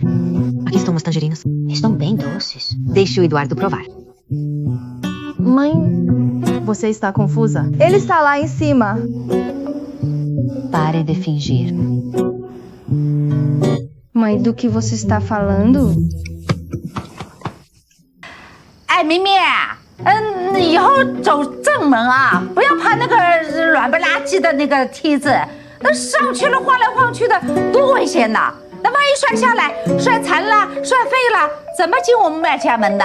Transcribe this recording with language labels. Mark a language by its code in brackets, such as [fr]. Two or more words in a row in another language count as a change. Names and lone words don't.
[pt] Aqui estão umas tangerinas. Estão bem doces. Deixe o Eduardo provar. Mãe, você está confusa? Ele está lá em cima. Pare de fingir. Mãe, do que você está falando? [zh] 哎，明明，以后走正门啊，不要爬那个软不拉几的那个梯子，那上去了晃来晃去的，多危险呐！那万一摔下来，摔残了、摔废了，怎么进我们麦家门的？